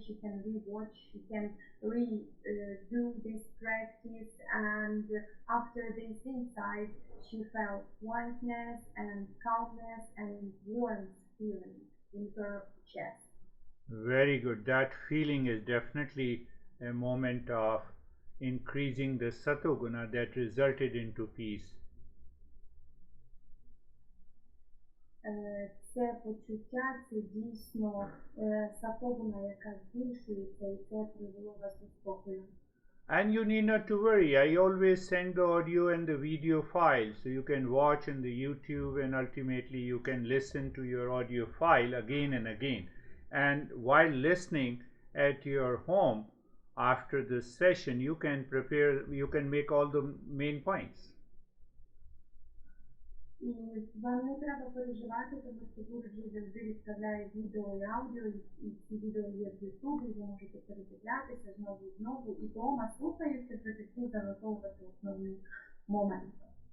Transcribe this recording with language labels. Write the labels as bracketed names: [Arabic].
[English] She can rewatch, she can redo this practice, and after this insight, she felt quietness and calmness and warmth feeling in her chest. Very good. That feeling is definitely a moment of increasing the satoguna that resulted into peace. [Ukrainian] Це почуття, це дійсно сатогуна, яка збільшується, і це привело вас до спокою. [English] And you need not to worry. I always send the audio and the video file, so you can watch in the YouTube, and ultimately you can listen to your audio file again and again. And while listening at your home after this session, you can make all the main points. [Ukrainian] І вам не треба переживати, тому що Гуруджі завжди відправляє відео і аудіо, і ці відео є в Ютубі, ви можете передивлятися знову і знову, і вдома, слухаючи, вже таки занотовувати основні моменти.